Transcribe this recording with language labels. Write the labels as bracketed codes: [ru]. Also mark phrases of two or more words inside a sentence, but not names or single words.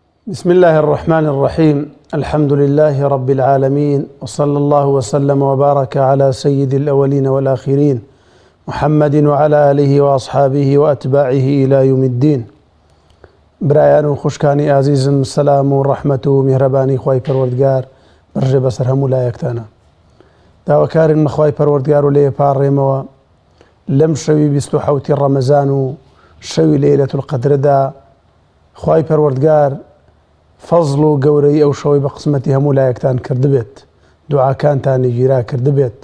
[ar] بسم الله الرحمن الرحيم. الحمد لله رب العالمين، وصلى الله وسلم وبارك على سيد الأولين والآخرين محمد وعلى آله وأصحابه وأتباعه إلى يوم الدين. [ckb] برایان خوشکانی عزیزم، سلام و رحمت و مهربانی خوای پروردگار برژێ بەسەر هەموو لایەکتانە. داواکارین خوای پەروەردگار و لێ پاڕێمەوە لەم شەوی 27 ڕەمەزان و شەوی [ar] لەیلەتول القەدردا [ckb] خوای پەروەردگار فەزڵ و گەورەی ئەو شەوەی بە قسمەتی هەموو لایەکتان کردبێت، دوعاکانتانی گیرا کردبێت.